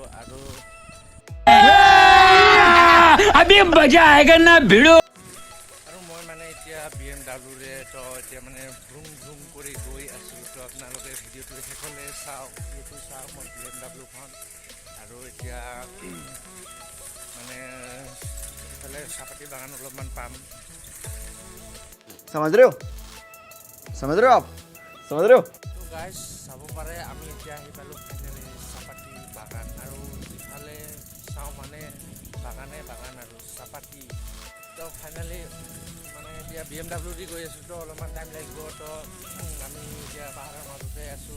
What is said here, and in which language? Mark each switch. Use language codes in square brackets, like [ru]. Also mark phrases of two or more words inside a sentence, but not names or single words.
[as] আৰু মই মানে এতিয়া BMW তো এতিয়া মানে ভ্ৰুম ভ্ৰুম কৰি গৈ আছোঁ। তো আপোনালোকে ভিডিঅ'টো শেষলৈ চাওক, এইটো চাওক মই BMWখন। আৰু এতিয়া মানে এইফালে চাহপাতি বাগান অলপমান পাম। [hi] समझ रहे हो आप समझ रहे हो। [as] তো গাইজ চাব পাৰে আমি এতিয়া আহি পালোঁ ফাইনেলি চাহপাতি বাগান। আৰু ইফালে চাওঁ মানে বাগান আৰু চাহপাতি। তো ফাইনেলি মানে এতিয়া BMW দি গৈ আছোঁ, তো অলপমান টাইম লাগিব। তো আমি এতিয়া পাহাৰৰ মাজতে আছোঁ।